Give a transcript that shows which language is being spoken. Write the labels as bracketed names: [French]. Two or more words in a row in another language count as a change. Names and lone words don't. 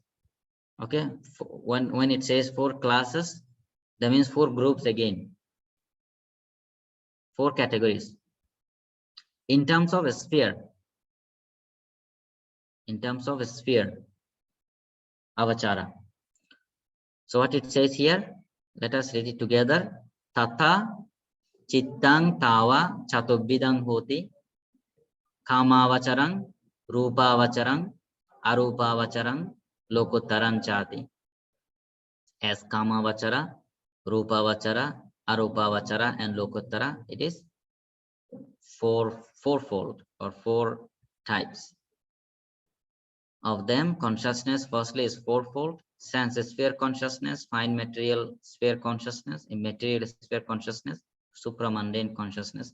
[English] Okay, when it says 4 classes, that means 4 groups again, 4 categories. In terms of a sphere, avachara. So what it says here, let us read it together. [Pali] Tata chittang tawa chatubhidang hoti kamavacharang rupavacharang arupavacharang lokuttaran chati. [English] As kamavachara, rupavachara, arupavachara, and lokuttara, it is fourfold or 4 types. Of them, consciousness firstly is fourfold: sense sphere consciousness, fine material sphere consciousness, immaterial sphere consciousness, supramundane consciousness.